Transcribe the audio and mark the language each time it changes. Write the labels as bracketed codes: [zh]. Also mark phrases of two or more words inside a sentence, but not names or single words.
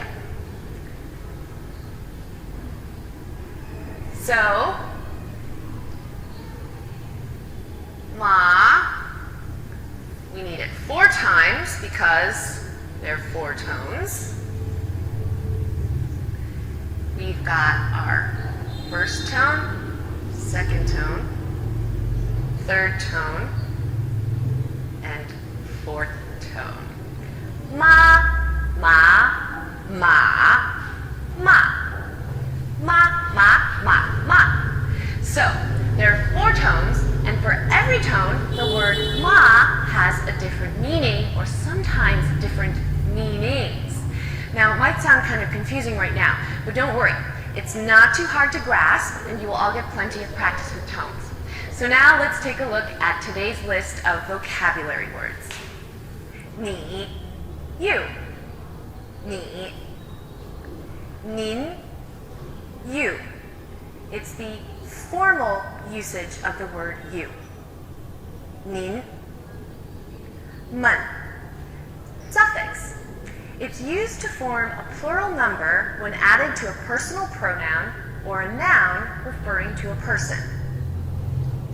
[en] So, ma, we need it 4 times because there are 4 tones. We've got our first tone, second tone, third tone, and 4th tone. Ma, ma, ma, ma. Ma, ma, ma, ma. So, there are 4 tones, and for every tone, the word ma has a different meaning, or sometimes different meanings. Now, it might sound kind of confusing right now, but don't worry. It's not too hard to grasp, and you will all get plenty of practice with tones. So now let's take a look at today's list of vocabulary words. [zh] 你, you. 你, 您, [en] you. It's the formal usage of the word you. [zh] 您, 们. [en] Suffix. It's used to form a plural number when added to a personal pronoun or a noun referring to a person.